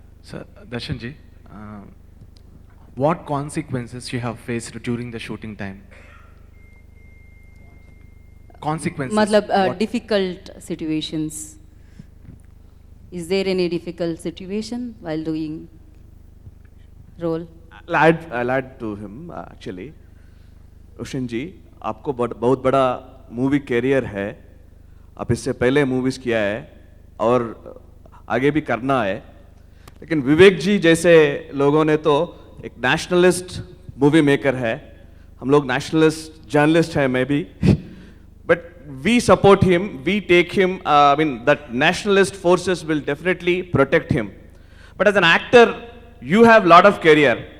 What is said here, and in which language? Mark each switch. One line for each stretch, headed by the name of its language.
English: Sir, Darshan ji, what consequences you have faced during the shooting time? consequences.
Hindi: मतलब
English: What- difficult situations. Is there any difficult situation while doing role? I'll add to him actually.
Hindi: उशन जी, आपको बहुत बड़ा movie career है. आप इससे पहले movies किया है और आगे भी करना है. लेकिन विवेक जी जैसे लोगों ने तो एक नेशनलिस्ट मूवी मेकर है. हम लोग नेशनलिस्ट जर्नलिस्ट हैं, मैं भी.
English: But we support him, we take him, I mean, that nationalist forces will definitely protect him. But as an actor, you have lot of career.